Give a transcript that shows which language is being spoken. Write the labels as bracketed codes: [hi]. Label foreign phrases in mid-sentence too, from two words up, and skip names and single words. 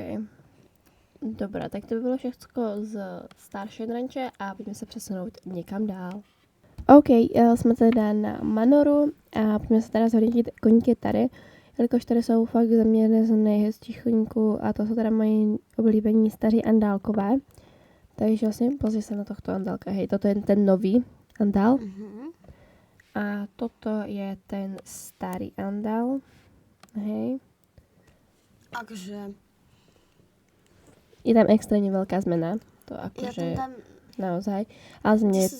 [cs] Dobrá, tak to by bylo všechno z Starshine Ranche a pojďme se přesunout někam dál. OK, jsme teda na Manoru a pojďme se teda zhodnotit koníky tady, jelikož tady jsou fakt za mě jeden z nejhezčích koníků a to jsou teda moji oblíbení staří andálkové. [sk] Takže vlastně pozri se na tohto andálka, hej, toto je ten nový andál a toto je ten starý andál, hej. [cs] Takže... Je tam extrémně velká zmena, to [sk] Ja akože tam dám naozaj, [cs] ale za mě je